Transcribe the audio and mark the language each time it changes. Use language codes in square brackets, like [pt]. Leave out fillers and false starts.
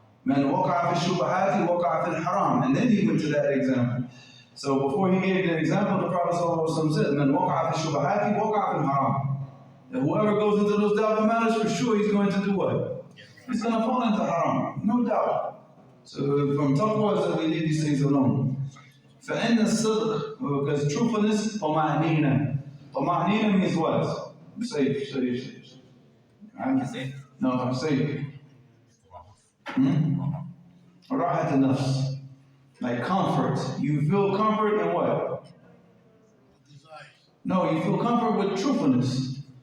[ar] Man waqa'a fi shubahati waqa'a fi haram. [en] And then he went to that example. So before he gave the example, the Prophet said, [ar] Man waqa'a fi shubahati waqa'a fi haram. [en] That whoever goes into those doubtful matters, for sure he's going to do what? He's going to fall into haram, no doubt. So from taqwa is that we leave these things alone. [ar] فإن الصدق, [en] because truthfulness, [ar] طمأنينة. [en] طمأنينة means what? Safe. I'm safe. No, I'm safe. [ar] راحة النفس. [en] Like comfort. You feel comfort in what? No, you feel comfort with truthfulness.